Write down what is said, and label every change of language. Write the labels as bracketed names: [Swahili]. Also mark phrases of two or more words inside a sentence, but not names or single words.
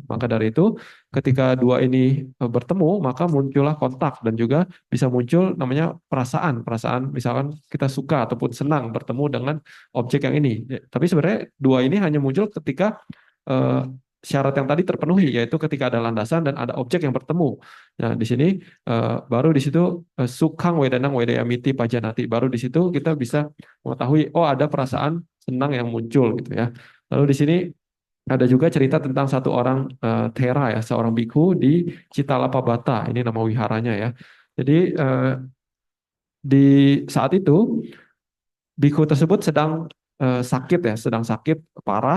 [Indonesian] Maka dari itu, ketika dua ini bertemu, maka muncullah kontak dan juga bisa muncul namanya perasaan, perasaan misalkan kita suka ataupun senang bertemu dengan objek yang ini. Tapi sebenarnya dua ini hanya muncul ketika eh, syarat yang tadi terpenuhi, yaitu ketika ada landasan dan ada objek yang bertemu. Nah, di sini baru di situ [Pali] sukang wedanang wedayamiti pajanati. [Indonesian] Baru di situ kita bisa mengetahui oh ada perasaan senang yang muncul gitu ya. Lalu di sini ada juga cerita tentang satu orang Thera ya, seorang biku di Citalapabata. Ini nama wiharanya ya. Jadi di saat itu biku tersebut sedang sakit ya, sedang sakit parah.